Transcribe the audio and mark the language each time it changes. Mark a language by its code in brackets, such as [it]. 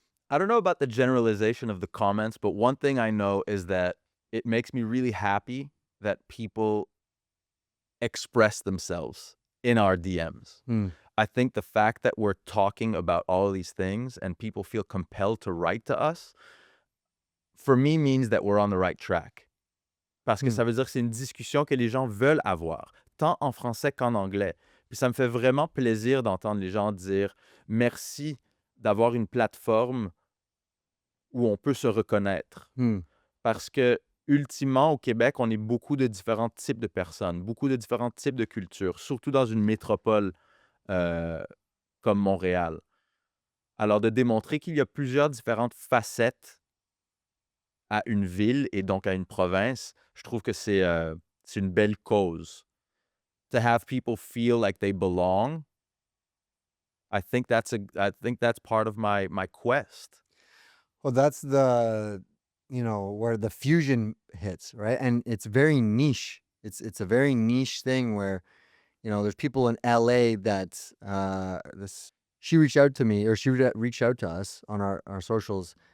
[en] I don't know about the generalization of the comments, but one thing I know is that it makes me really happy that people express themselves in our DMs. Hmm. I think the fact that we're talking about all of these things and people feel compelled to write to us, for me, means that we're on the right track. [fr] Parce que ça veut dire que c'est une discussion que les gens veulent avoir, tant en français qu'en anglais. Puis ça me fait vraiment plaisir d'entendre les gens dire merci d'avoir une plateforme où on peut se reconnaître. Hmm. Parce que, ultimement, au Québec, on est beaucoup de différents types de personnes, beaucoup de différents types de cultures, surtout dans une métropole euh, comme Montréal. Alors, de démontrer qu'il y a plusieurs différentes facettes à une ville et donc à une province, je trouve que c'est une belle cause. [en] To have people feel like they belong, I think that's part of my quest. Well, that's where the fusion hits, right? And it's very niche. It's a very niche thing where, there's people in LA that this she reached out to me, or she reached out to us on our socials.